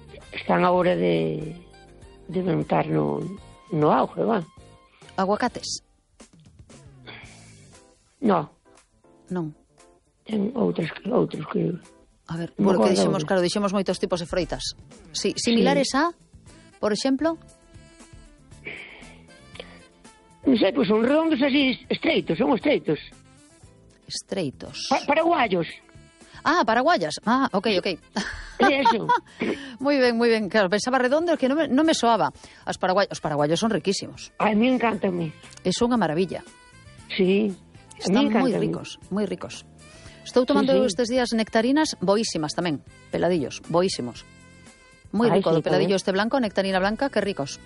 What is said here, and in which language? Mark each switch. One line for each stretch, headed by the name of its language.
Galician: Están agora de montar no auge, va. Aguacates. Non. Ten outros que... A ver, porque dixemos, claro, dixemos moitos tipos de froitas. Sí, similares sí. A, por exemplo? Non sei, pois son redondos así, estreitos, son estreitos. Estreitos. Paraguayos. Ah, paraguayas. Ah, ok, ok. É eso. moi ben, claro, pensaba redondo, que non me soaba. Os paraguayos son riquísimos. A mí encantame. É unha maravilla. Sí. Están moi ricos, moi ricos. Estou tomando estes días nectarinas boísimas tamén, peladillos, boísimos.
Spanish: Muy rico, sí, peladillo también. Este blanco, nectarina blanca, qué ricos.